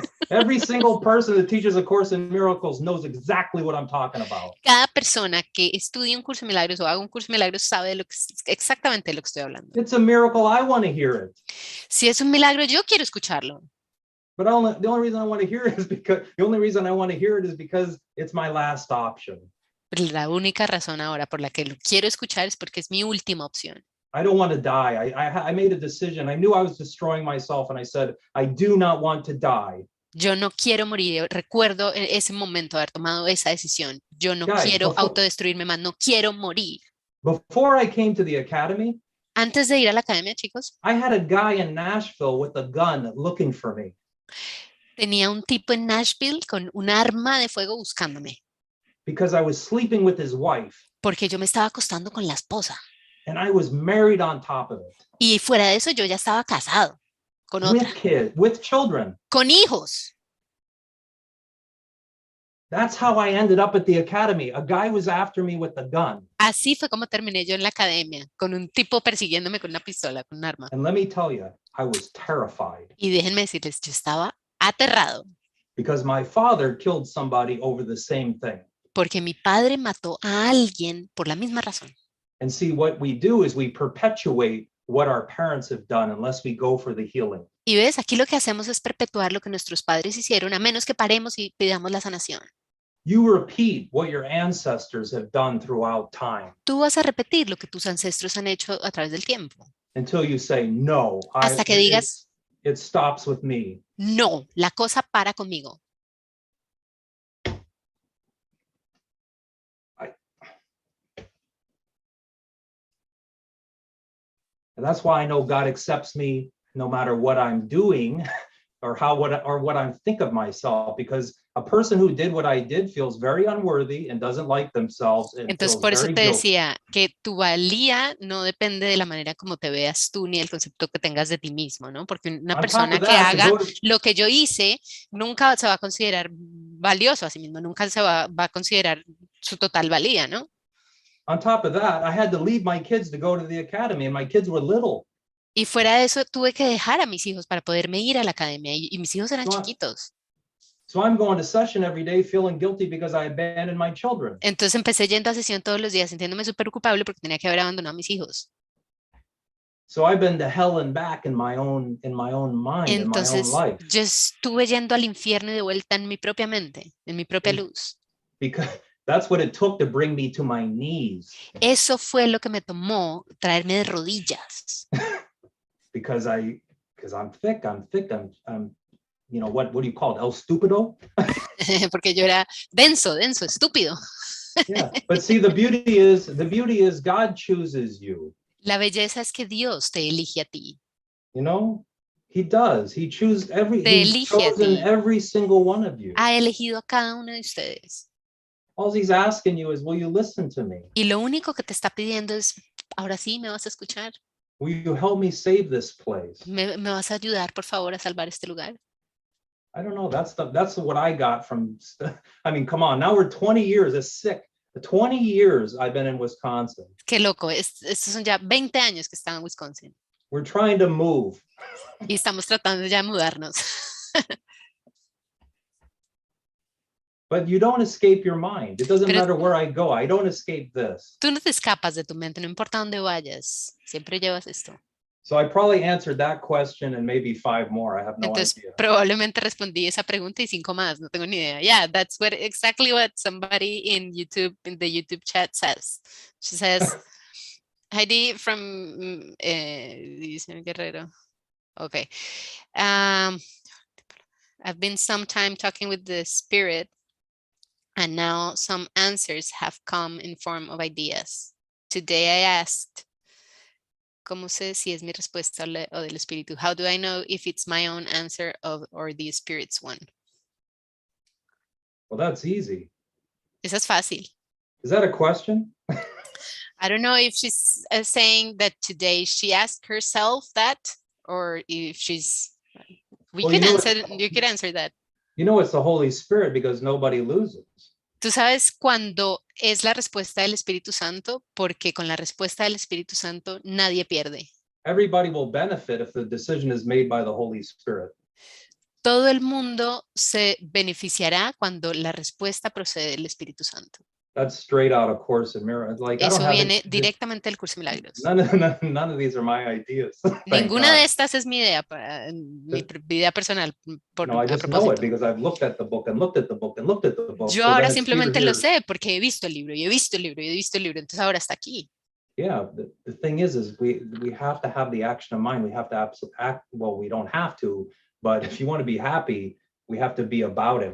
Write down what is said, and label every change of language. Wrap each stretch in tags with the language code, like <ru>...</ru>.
<en>Every single person that teaches a course in miracles knows exactly what I'm talking about.</en> <es>Cada persona que estudie un curso de milagros o haga un curso de milagros sabe exactamente de lo que estoy hablando.</es> <en>It's a miracle. I want to hear it.</en> <es>Si es un milagro, yo quiero escucharlo.</es> <en>But the only reason I want to hear it is because it's my last option.</en> <es>Pero la única razón ahora por la que lo quiero escuchar es porque es mi última opción.</es> <en>I don't want to die. I made a decision. I knew I was destroying myself, and I said, I do not want to die.</en> <es>Yo no quiero morir. Recuerdo en ese momento haber tomado esa decisión. Yo no quiero autodestruirme más. No quiero morir.</es> <en>Before I came to the academy,</en> <es>antes de ir a la academia, chicos,</es> <en>I had a guy in Nashville with a gun looking for me.</en> <es>Tenía un tipo en Nashville con un arma de fuego buscándome.</es> <en>Because I was sleeping with his wife.</en> <es>Porque yo me estaba acostando con la esposa.</es> <en>And I was married on top of it.</en> <es>Y fuera de eso yo ya estaba casado con otra.</es> <en>With children.</en> <es>Con hijos.</es> <en>That's how I ended up at the academy. A guy was after me with a gun.</en> <es>Así fue como terminé yo en la academia, con un tipo persiguiéndome con una pistola, con un arma.</es> <en>And let me tell you, I was terrified.</en> <es>Y déjenme decirles, yo estaba aterrado.</es> <en>Because my father killed somebody over the same thing.</en> <es>Porque mi padre mató a alguien por la misma razón.</es> <en>And see, what we do is we perpetuate what our parents have done unless we go for the healing.</en> <es>Y ves, aquí lo que hacemos es perpetuar lo que nuestros padres hicieron, a menos que paremos y pidamos la sanación.</es> <en>You repeat what your ancestors have done throughout time.</en> <es>Tú vas a repetir lo que tus ancestros han hecho a través del tiempo.</es> <en>Until you say, no.</en> <es>Hasta que digas,</es> <en>it stops with me.</en> <es>No, la cosa para conmigo.</es> <en>And that's why I know God accepts me no matter what I'm doing or what I think of myself, because a person who did what I did feels very unworthy and doesn't like themselves.</en> <es>Entonces por eso te decía que tu valía no depende de la manera como te veas tú ni el concepto que tengas de ti mismo, ¿no? Porque una persona que haga lo que yo hice nunca se va a considerar valioso a sí mismo, nunca se va a considerar su total valía, ¿no?</es> <en>On top of that, I had to leave my kids to go to the academy, and my kids were little.</en> <es>Y fuera de eso, tuve que dejar a mis hijos para poderme ir a la academia, y mis hijos eran chiquitos.</es> <en>So I'm going to session every day feeling guilty because I abandoned my children.</en> <es>Entonces empecé yendo a sesión todos los días, sintiéndome súper culpable porque tenía que haber abandonado a mis hijos.</es> <en>So I've been to hell and back in my own mind,</en> <es>entonces,</es> <en>in my own life.</en> <es>Yo estuve yendo al infierno y de vuelta en mi propia mente, en mi propia luz.</es> <en>Because that's what it took to bring me to my knees.</en> <es>Eso fue lo que me tomó traerme de rodillas.</es> <en>Because because I'm thick, I'm you know, what do you call it?</en> <es>El stupido? Porque yo era denso, estúpido.</es> <en>Yeah, but see, the beauty is God chooses you.</en> <es>La belleza es que Dios te elige a ti.</es> <en>You know, he does. He chooses</en> <es>Te</es> <en>he's</en> <es>elige a</es> <en>chosen</en> <es>ti.</es> <en>every single one of you.</en> <es>Ha elegido a cada uno de ustedes.</es> <en>All he's asking you is, will you listen to me?</en> <es>Y lo único que te está pidiendo es, ahora sí, ¿me vas a escuchar?</es> <en>Will you help me save this place?</en> <es>¿Me vas a ayudar, por favor, a salvar este lugar?</es> <en>I don't know. That's what I got from, I mean, come on, now we're 20 years, it's sick. 20 years I've been in Wisconsin.</en> <es>Qué loco, estos son ya 20 años que están en Wisconsin.</es> <en>We're trying to move.</en> <es>Y estamos tratando ya de mudarnos.</es> <en>But you don't escape your mind. It doesn't</en> <es>Pero</es> <en>matter where I go. I don't escape this.</en> <es>tú no te escapas de tu mente, no importa dónde vayas, siempre llevas esto.</es> <en>So I probably answered that question and maybe 5 more. I have no</en> <es>Entonces,</es> <en>idea.</en> <es>probablemente respondí esa pregunta y 5 más, no tengo ni idea.</es> <en>Yeah, that's exactly what somebody in the YouTube chat says. She says, Heidi from dice Guerrero. Okay. I've been some time talking with the spirit and now some answers have come in form of ideas. Today I asked,</en> <es>¿cómo sé si es mi respuesta o del espíritu?</es> <en>How do I know if it's my own answer or the spirit's one? Well, that's easy.</en> <es>Esa es fácil.</es> <en>Is that a question? I don't know if she's saying that today she asked herself that, or if she's, you could answer that. You know, it's the Holy Spirit because nobody loses.</en> <es>Tú sabes cuándo es la respuesta del Espíritu Santo, porque con la respuesta del Espíritu Santo nadie pierde.</es> <en>Everybody will benefit if the decision is made by the Holy Spirit.</en> <es>Todo el mundo se beneficiará cuando la respuesta procede del Espíritu Santo.</es> <en>That's straight out of Course in Miracles. Like,</en> <es>Eso viene directamente del curso de milagros.</es> <en>None of these are my ideas.</en> <es>Ninguna de estas es mi idea, mi idea personal.</es> <en>No, I just know it because I've looked at the book and looked at the book and looked at the book.</en> <es>Yo ahora simplemente lo sé porque he visto el libro y he visto el libro y he visto el libro, entonces ahora está aquí.</es> <en>Yeah, the thing is we have to have the action of mind. We have to act. Well, we don't have to, but if you want to be happy, we have to be about it.</en>